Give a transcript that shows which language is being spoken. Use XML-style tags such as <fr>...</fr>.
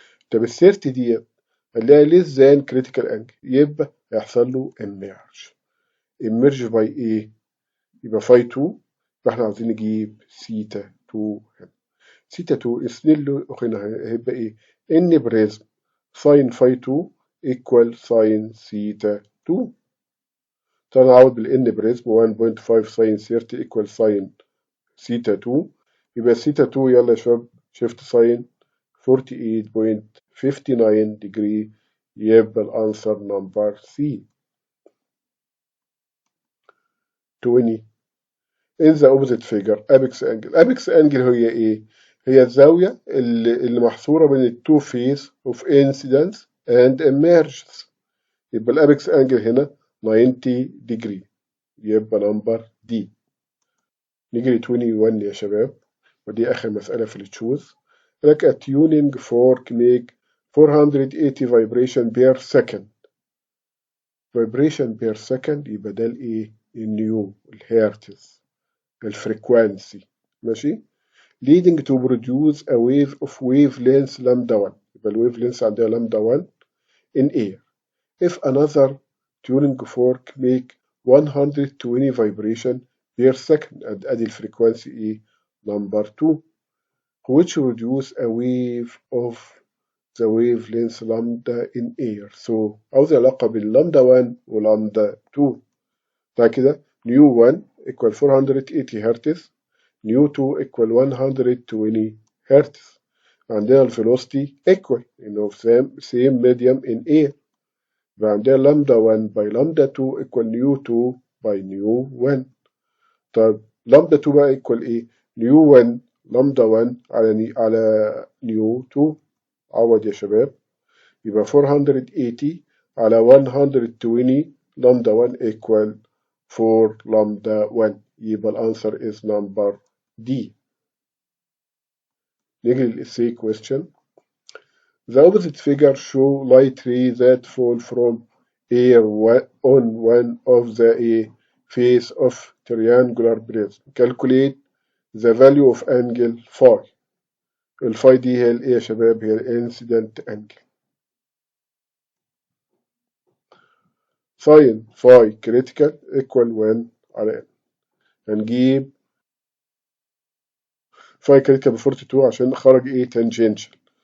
<ar>طب ال 30 ديت هنلاقي less than critical angle، يبقى هيحصل له emerge by ايه؟ يبقى phi 2. فاحنا عاوزين نجيب سيتا 2 هنا. سيتا 2 اسنين له هنا هيبقى ايه؟ ان بريزم ساين فاي 2 equal ساين سيتا 2.</ar> <en>طبعا نعوض بالان prism 1.5 sine 30 equal sine theta 2.</en> <ar>يبقى سيتا 2 يلا يا شباب شيفت ساين 48.59 degree.</ar> <en>يبقى الانسر number C. 20 in the opposite figure apex angle. apex angle هي ايه؟ هي الزاوية اللي محصورة بين التو face of incidence and emergence. يبقى الابكس انجل هنا 90 degree. يبقى نمبر دي.</en> <ar>نيجي ل 21 يا شباب، ودي آخر مسألة في التشوز.</ar> <en>لك a tuning fork make 480 vibration per second. vibration per second يبقى ده الايه؟ النيو، الهيرتز، الفريكوانسي.</en> <ar>ماشي.</ar> <en>leading to produce a wave of wavelength lambda 1. يبقى الويف length عندها lambda 1 in air. if another tuning fork make 120 vibration per second. ادي الفريكوانسي ايه؟ number 2 which produce a wave of the wavelength lambda in air.</en> <ar>so عاوز علاقة بين lambda 1 و lambda 2.</ar> <en>بعد كده new 1 equal 480 hertz, new 2 equal 120 hertz. عندنا الفيلوسيتي equal انه same medium in air. يبقى عندنا lambda 1 by lambda 2 equal new 2 by new 1. طيب lambda 2 بقى equal ايه؟ new 1 lambda 1 على new 2.</en> <ar>عوض يا شباب.</ar> <en>يبقى 480 على 120 lambda 1 equal 4 lambda 1. يبقى الانسر is number D. نيجي للإسي question. The opposite figure show light rays that fall from air on one of the face of triangular prism. Calculate the value of angle phi.</en> <ar>الفاي دي هي الايه يا شباب؟ هي الانسيدنت انجل.</ar> <en>Sine phi critical equal 1 على n.</en> <ar>هنجيب فاي كريتيكال ب 42 عشان خرج ايه؟ تانجنشال.</ar>